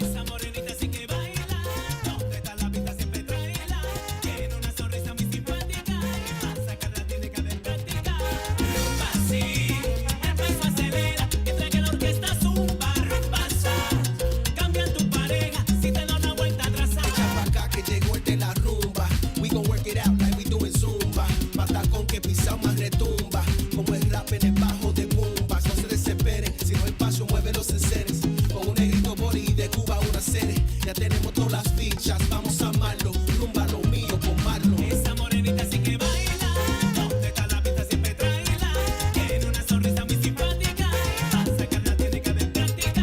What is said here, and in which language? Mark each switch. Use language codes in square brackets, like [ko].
[es] Esa morenita sí que baila, donde está la pista siempre tráela, tiene una sonrisa muy simpática, para sacarla tiene que haber práctica. Rumba sí, el paso acelera, mientras que la orquesta zumba, rumba sa, cambia tu pareja, si te da una vuelta atrás. Echa pa' acá que llegó el de la rumba. [en] We gon' work it out like we doing Zumba. [es] Patacón que pisamos más retumba, como el rap en el bajo de bombas. No se desesperen, si no el paso mueve los enseres. Con un negrito body de Cuba una serie. Ya tenemos todas las fichas, vamos a amarlo. Rumba lo mío con Marlon. Esa morenita sí que baila, donde está la pista siempre tráela, tiene una sonrisa muy simpática, para sacarla tiene que haber práctica.